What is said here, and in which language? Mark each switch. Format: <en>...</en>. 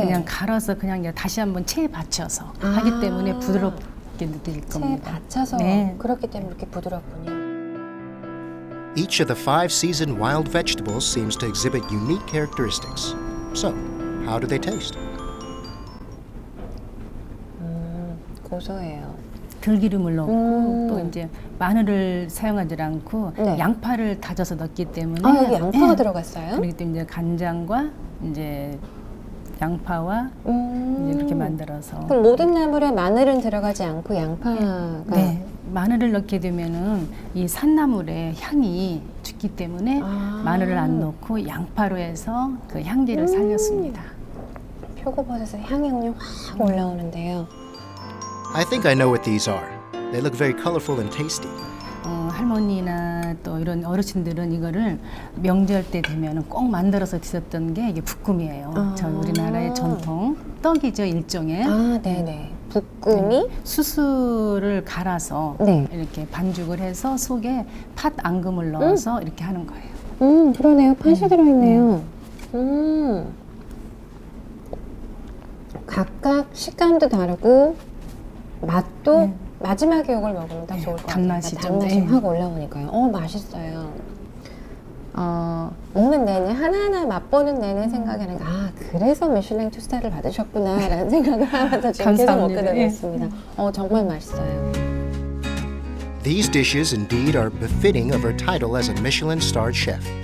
<ko>그냥 갈아서 그냥 다시 한번 체에 받쳐서 하기 때문에 부드럽게 느낄 체에 겁니다. 받쳐서 네. 그렇기 때문에 이렇게 부드럽군요.</ko> <en>Each of the 5 seasoned wild vegetables seems to exhibit unique characteristics. So, how do they taste?</en> <ko>고소해요. 들기름을 넣고 또 이제 마늘을 사용하지 않고 네. 양파를 다져서 넣기 때문에 아, 여기 양파가 네. 들어갔어요? 그렇기 때문에 이제 간장과 이제 양파와 이제 그렇게 만들어서 그럼 모든 나물에 마늘은 들어가지 않고 양파가 네, 마늘을 넣게 되면은 이 산나물의 향이 죽기 때문에 마늘을 안 넣고 양파로 해서 그 향기를 살렸습니다. 표고버섯의 향이 그냥 확 올라오는데요.</ko> <en>I think I know what these are. They look very colorful and tasty.</en> <ko>할머니나 또 이런 어르신들은 이거를 명절 때 되면은 꼭 만들어서 드셨던 게 이게 볶음이에요. 저 우리나라의 전통 떡이죠, 일종의. 아, 네네. 볶음이? 수수를 갈아서 네. 이렇게 반죽을 해서 속에 팥 앙금을 넣어서 이렇게 하는 거예요. 그러네요. 팥이 들어있네요. 각각 식감도 다르고 맛도 마지막에 이걸 먹으면 딱 좋을 것 같아요. 단맛이 좀, 단맛이 네. 확 올라오니까요. 맛있어요. 먹는 내내 하나하나 맛보는 내내 생각하는 그래서 미슐랭 2스타를 받으셨구나 라는 생각을 하면서 지금 계속 먹게 되고 예. 있습니다. 정말 맛있어요.</ko> <en>These dishes indeed are befitting of her title as a Michelin-starred chef.</en>